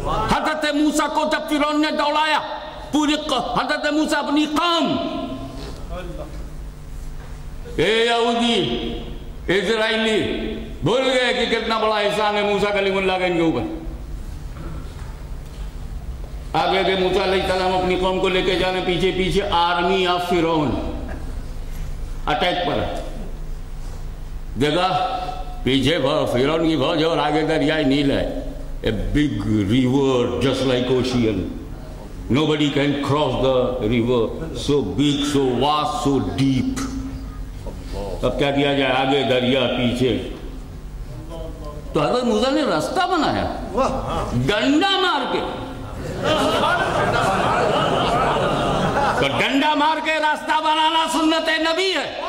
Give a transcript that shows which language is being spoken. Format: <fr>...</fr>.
<ur>حضرت موسیٰ کو جب فرعون نے دوڑایا، پوری حضرت موسیٰ اپنی قوم، اے یہودی اسرائیلی بھول گئے کہ کتنا بڑا احسان ہے موسیٰ کلیم اللہ کا ان کے اوپر. آگے کہ موسیٰ علیہ السلام اپنی قوم کو لے کے جانے، پیچھے پیچھے آرمی آف فرعون اٹیک پر. دیکھا پیچھے فرعون کی فوج اور آگے دریائے نیل ہے.</ur> <en>A big river just like ocean. Nobody can cross the river. So big, so vast, so deep.</en> <ur>اب کیا کیا جائے، آگے دریا پیچھے. تو حضرت موسیٰ نے راستہ بنایا ڈنڈا مار کے. تو ڈنڈا مار کے راستہ بنانا سنت نبی ہے.</ur>